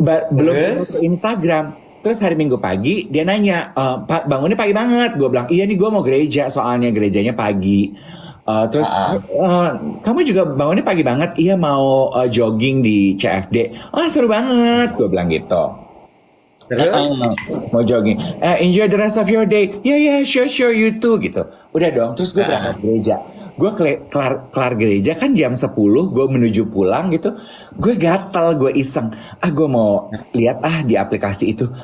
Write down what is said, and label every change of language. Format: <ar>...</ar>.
<id>Belum ke Instagram. Terus hari Minggu pagi dia nanya, Pak bangunnya pagi banget. Gue bilang, iya nih gue mau gereja, soalnya gerejanya pagi. Terus kamu juga bangunnya pagi banget? Iya mau jogging di CFD. Oh seru banget, gue bilang gitu. Terus mau jogging,</id> <en>enjoy the rest of your day. Yeah, sure you too</en> <id>gitu. Udah dong, terus gue berangkat gereja. Gue kelar gereja kan jam 10, gue menuju pulang gitu. Gue gatel, gue iseng. Gue mau lihat di aplikasi itu.</id>